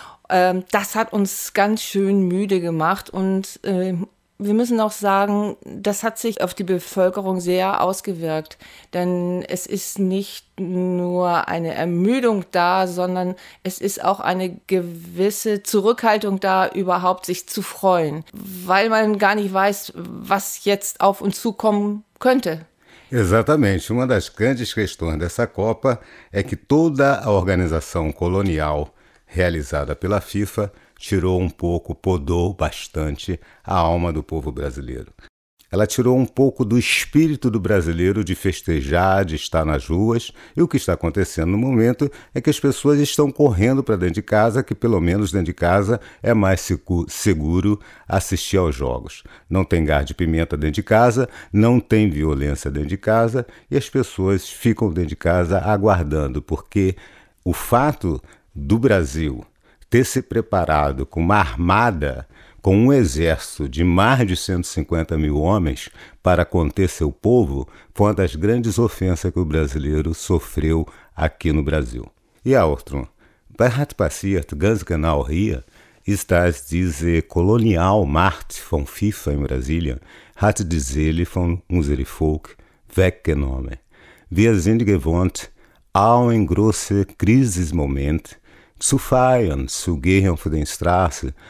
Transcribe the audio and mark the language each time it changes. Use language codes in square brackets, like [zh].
[de] Das hat uns ganz schön müde gemacht und wir müssen auch sagen, das hat sich auf die Bevölkerung sehr ausgewirkt, denn es ist nicht nur eine Ermüdung da, sondern es ist auch eine gewisse Zurückhaltung da, überhaupt sich zu freuen, weil man gar nicht weiß, was jetzt auf uns zukommen könnte. [pt] Exatamente. Uma das grandes questões dessa Copa é que toda a organização colonial realizada pela FIFA tirou um pouco, podou bastante a alma do povo brasileiro. Ela tirou um pouco do espírito do brasileiro de festejar, de estar nas ruas. E o que está acontecendo no momento é que as pessoas estão correndo para dentro de casa, que pelo menos dentro de casa é mais seguro assistir aos jogos. Não tem gás de pimenta dentro de casa, não tem violência dentro de casa e as pessoas ficam dentro de casa aguardando, porque o fato do Brasil ter se preparado com uma armada, com um exército de mais de 150 mil homens para conter seu povo, foi uma das grandes ofensas que o brasileiro sofreu aqui no Brasil. E a outra, [de] bei hat passiert, ganz genau hier, ist das diese Kolonialmacht von FIFA in Brasília, hat die Seele von unserem Volk weggenommen. Wir sind gewohnt, auch in große Krisismoment, zu feiern, zu gehen auf den Straßen.